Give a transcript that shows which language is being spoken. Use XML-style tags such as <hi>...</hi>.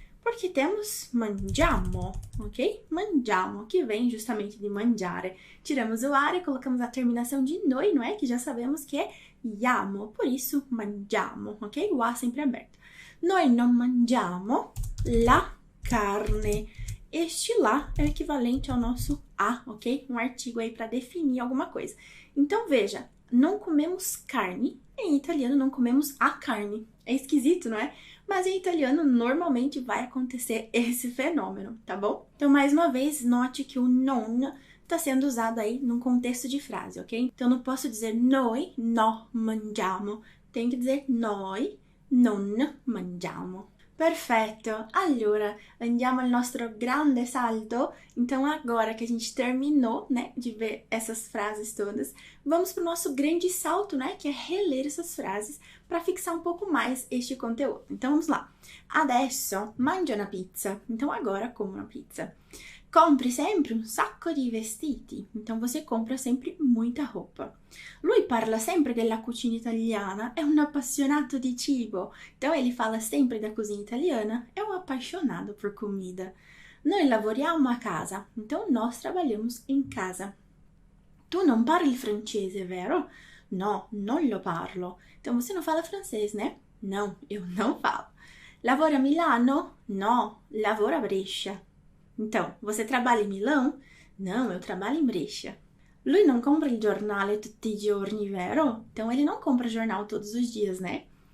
<pt>Porque temos mangiamo, ok? Mangiamo, que vem justamente de mangiare. Tiramos o are e colocamos a terminação de noi, não é? Que já sabemos que é iamo, por isso mangiamo, ok? O a sempre aberto.</pt> <it>Noi non mangiamo la carne.</it> <pt>Este lá é equivalente ao nosso a, ok? Um artigo aí para definir alguma coisa. Então, veja, não comemos carne. Em italiano, não comemos a carne. É esquisito, não é? Mas em italiano, normalmente vai acontecer esse fenômeno, tá bom? Então, mais uma vez, note que o non está sendo usado aí num contexto de frase, ok? Então, não posso dizer</pt> <it>noi no mangiamo.</it> <pt>Tenho que dizer</pt> <it>noi non mangiamo. Perfetto! Allora, andiamo al nostro grande salto.</it> <pt>Então, agora que a gente terminou, né, de ver essas frases todas, vamos para o nosso grande salto, né, que é reler essas frases para fixar um pouco mais este conteúdo. Então, vamos lá.</pt> <it>Adesso mangio una pizza.</it> <pt>Então, agora como uma pizza.</pt> <it>Compri sempre un sacco di vestiti.</it> <pt>Então, você compra sempre muita roupa.</pt> <it>Lui parla sempre della cucina italiana, è un appassionato di cibo.</it> <pt>Então, ele fala sempre da cozinha italiana, é um apaixonado por comida.</pt> <it>Noi lavoriamo a casa.</it> <pt>Então, nós trabalhamos em casa.</pt> <it>Tu non parli francese, vero? No, non lo parlo.</it> <pt>Então você não fala francês, né? Não, eu não falo.</pt> <it>Lavora a Milano? No, lavoro a Brescia.</it> <pt>Então, você trabalha em Milão? Não, eu trabalho em Brescia.</pt> <it>Lui non compra il giornale tutti i giorni, vero?</it> <pt>Então ele não compra jornal todos os dias, né?</pt>